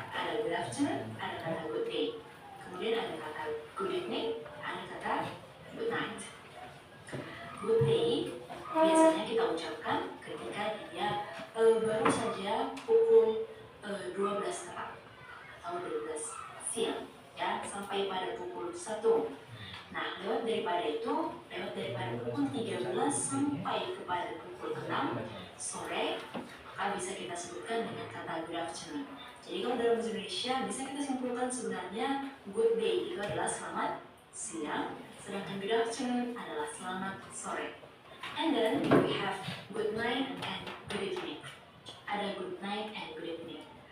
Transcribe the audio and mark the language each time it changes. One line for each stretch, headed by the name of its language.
Indonesian: Ada good afternoon, ada kata good day. Kemudian ada kata good evening, ada kata good night. Good day biasanya kita ucapkan ketika dia baru saja pukul 12 tepat atau 12 siang, ya, sampai pada pukul 1. Nah, lewat daripada pukul 13 sampai kepada pukul 6 sore, maka bisa kita sebutkan dengan kata good afternoon. Jadi kalau dalam bahasa Indonesia bisa kita simpulkan sebenarnya good day itu adalah selamat siang, sedangkan good afternoon adalah selamat sore.
English: And then we have good night and good evening.
Indonesian: Ada good night and good evening.